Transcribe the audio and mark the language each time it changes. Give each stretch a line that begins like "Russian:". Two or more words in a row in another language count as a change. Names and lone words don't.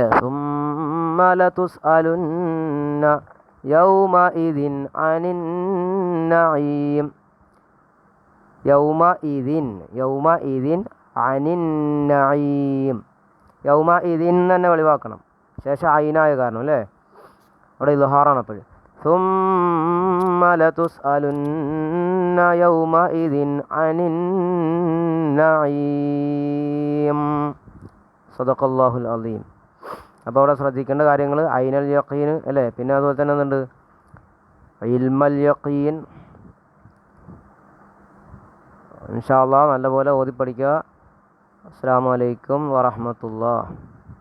Arabic: ثم لتسألن يومئذ عن النعيم. يومئذ عن النعيم. يوم إذ
Malayalam: തന്നെ വെളിവാക്കണം. ശേഷം ഐനായ കാരണം അല്ലേ, അവിടെ ഇൽഹാറാണ്. അപ്പോൾ
Arabic: ثم لتسألن يومئذ عن النعيم. صدق الله العليم.
Malayalam: അപ്പോൾ അവിടെ ശ്രദ്ധിക്കേണ്ട കാര്യങ്ങൾ
Arabic: عين اليقين
Malayalam: അല്ലേ, പിന്നെ അതുപോലെ തന്നെ എന്തുണ്ട്,
Arabic: علم اليقين. إن شاء الله
Malayalam: നല്ലപോലെ ഓതി പഠിക്കുക.
Arabic: السلام عليكم ورحمة الله.